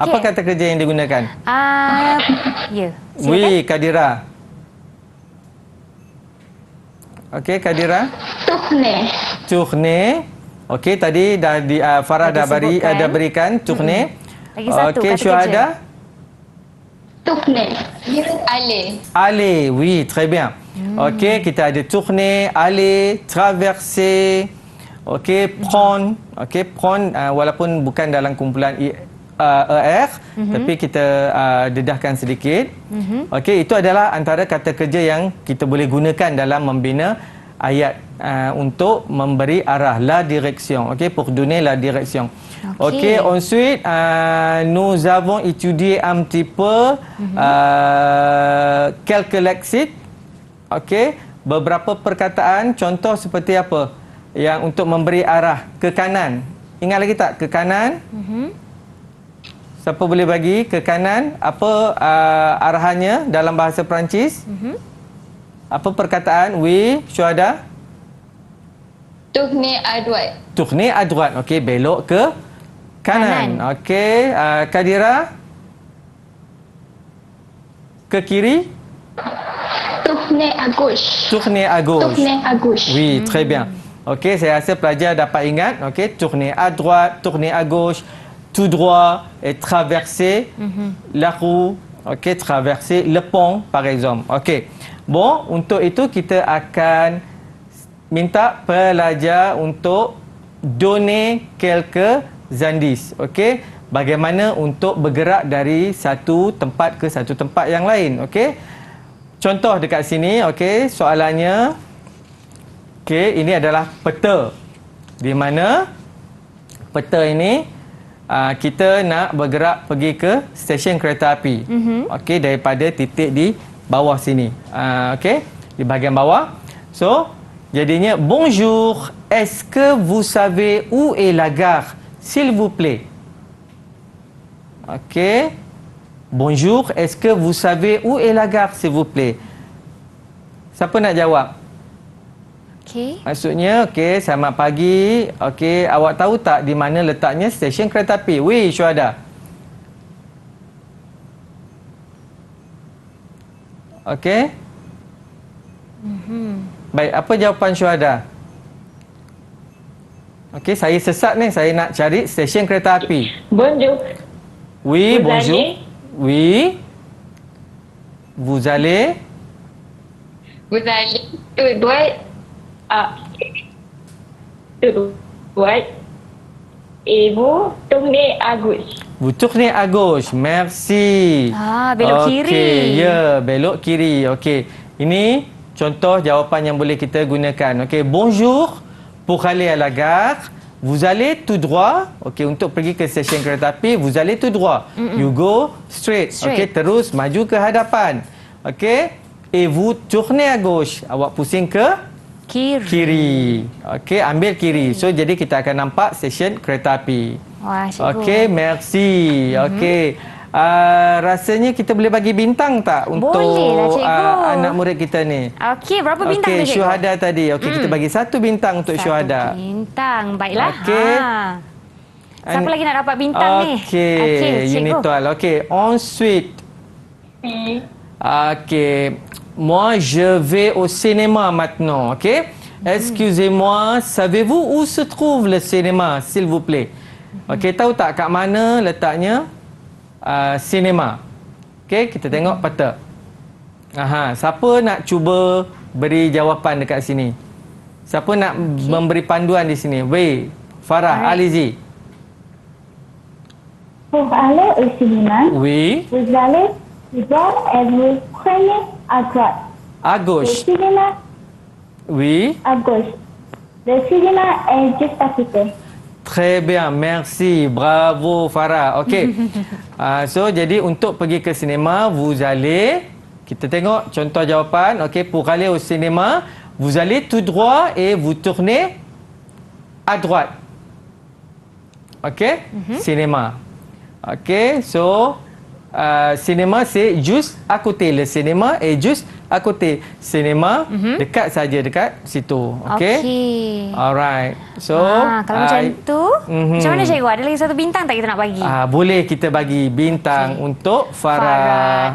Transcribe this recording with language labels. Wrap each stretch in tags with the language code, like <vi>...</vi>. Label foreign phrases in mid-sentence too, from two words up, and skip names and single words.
<ms>Apa kata kerja yang digunakan? Ya. Oui, Kadira. Okey, Kadira.</ms> <fr>Tourner. Tourner.</fr> <ms>Okey, tadi dah Farah dah berikan tourner. Lagi satu okey, kata Syuhada. kerja.</ms> <fr>Tourner. Aller. Aller, oui, très bien.</fr> <ms>Okey, kita ada</ms> <fr>tourner, aller, traverser.</fr> <ms>Okey, prendre. Okey, prendre walaupun bukan dalam kumpulan ER, tapi kita dedahkan sedikit. Okey, itu adalah antara kata kerja yang kita boleh gunakan dalam membina ayat untuk memberi arah,</ms> <fr>la direction.</fr> <ms>Okey,</ms> <fr>pour donner la direction. Okey, ensuite nous avons étudié un petit peu quelques lexiques.</fr> <ms>Okey, beberapa perkataan, contoh seperti apa yang untuk memberi arah ke kanan. Ingat lagi tak ke kanan? Siapa boleh bagi ke kanan? Apa arahannya dalam bahasa Perancis? Apa perkataan? Oui, Syuhada?</ms> <fr>Tourner à droite. Tourner à droite.</fr> <ms>Okey, belok ke kanan. Okey, Kadira? Ke kiri?</ms> <fr>Tourner à gauche. Tourner à gauche. Tourner à gauche. Oui, très bien.</fr> <ms>Okey, saya rasa pelajar dapat ingat. Okey,</ms> <fr>tourner à droite, tourner à gauche, tout droit et traverser la roue. Okey, traverser le pont par exemple.</fr> <ms>Okey. Bon, untuk itu kita akan minta pelajar untuk</ms> <fr>donner quelques indices.</fr> <ms>Okey, bagaimana untuk bergerak dari satu tempat ke satu tempat yang lain. Okey. Contoh dekat sini, okey, soalannya. Okey, ini adalah peta. Di mana peta ini kita nak bergerak pergi ke stesen kereta api. Okey, daripada titik di bawah sini. Okey, di bahagian bawah.</ms> <fr>So, jadinya bonjour, est-ce que vous savez où est la gare, s'il vous plaît?</fr> <ms>Okey.</ms> <fr>Bonjour, est-ce que vous savez où est la gare, s'il vous plaît?</fr> <ms>Siapa nak jawab? Okey. Maksudnya, okey, selamat pagi. Okey, awak tahu tak di mana letaknya stesen kereta api? Oui, Syuhada. Okey. Baik, apa jawapan Syuhada? Okey, saya sesat ni. Saya nak cari stesen kereta api.</ms> <fr>Bonjour. Oui, Vous bonjour. allez? Oui. Vous allez? Vous allez tout droit. Tout droit. Et vous tournez à gauche. Vous tournez à gauche. Merci.</fr> <ms>Belok kiri. Okey, ya, belok kiri. Okey. Ini contoh jawapan yang boleh kita gunakan. Okey,</ms> <fr>bonjour. Pour aller à la gare, vous allez tout droit.</fr> <ms>Okey, untuk pergi ke stesen kereta api,</ms> <fr>vous allez tout droit.</fr> <en>You go straight.</en> <ms>Okey, terus maju ke hadapan. Okey.</ms> <fr>Et vous tournez à gauche.</fr> <ms>Awak pusing ke kiri. Okey, ambil kiri. So, jadi kita akan nampak stesen kereta api. Wah, cikgu. Okey, merci. Okey. Rasanya kita boleh bagi bintang tak untuk Bolehlah, cikgu. anak murid kita ni? Okey, berapa bintang tu, Okey, cikgu? Syuhada tadi. Okey, kita bagi 1 bintang untuk Syuhada. 1 bintang. Baiklah. Okey. Siapa lagi nak dapat bintang ni? Okey, cikgu. Unitual. Okey,</ms> <fr>ensuite. Oui.</fr> <ms>Okey.</ms> <fr>Moi, je vais au cinéma maintenant.</fr> <ms>Okey.</ms> <fr>Excusez-moi, savez-vous où se trouve le cinéma, s'il vous plaît?</fr> <ms>Okey, tahu tak kat mana letaknya cinema? Okey, kita tengok peta. Siapa nak cuba beri jawapan dekat sini? Siapa nak memberi panduan di sini? Wei, Farah, Alizi.</ms> <fr>Pour aller au cinéma, Oui, vous allez tout droit et vous prenez à droite. à Le gauche. cinéma Oui, à gauche. Le cinéma est juste à côté. très bien, merci. Bravo Farah. Okey.</fr> <ms>So jadi untuk pergi ke sinema,</ms> <fr>vous allez,</fr> <ms>kita tengok contoh jawapan. Okey,</ms> <fr>pour aller au cinéma, vous allez tout droit et vous tournez à droite.</fr> <ms>Okey? Cinéma.</ms> <fr>Okey, so cinéma c'est juste à côté. Le cinéma est juste à côté.</fr> <ms>Cinéma dekat saja dekat situ. Okey? Okey.</ms> <en>Alright. So</en> <ms>Kalau macam tu, macam mana cikgu? Ada lagi 1 bintang tak kita nak bagi? boleh kita bagi bintang untuk Farah.</ms>